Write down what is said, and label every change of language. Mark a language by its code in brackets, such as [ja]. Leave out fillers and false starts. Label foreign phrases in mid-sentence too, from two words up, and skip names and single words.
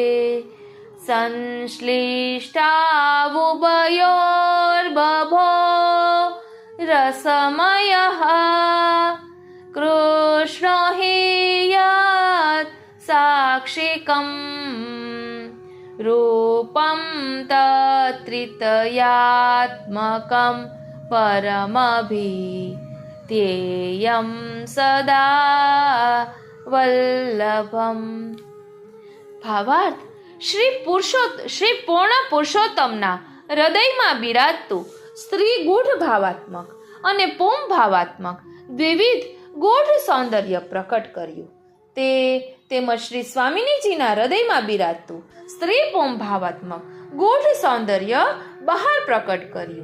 [sa] संश्लिष्टावुभयोर्बभो रसमयः कृष्णो हि यत् साक्षिकं रूपं तत्त्रितयात्मकं परमभिधेयं सदा વલ્લભમ. [gu] ભાવાર્થ, શ્રી પૂર્ણ પુરુષોત્તમના હૃદયમાં બિરાજતું સ્ત્રી ગૂઢ ભાવાત્મક અને પું ભાવાત્મક દ્વિવિધ ગૂઢ સૌંદર્ય પ્રકટ કર્યું. તે તેમજ શ્રી સ્વામિનીજીના હૃદયમાં બિરાજતું સ્ત્રી પું ભાવાત્મક ગૂઢ સૌંદર્ય બહાર પ્રકટ કર્યું.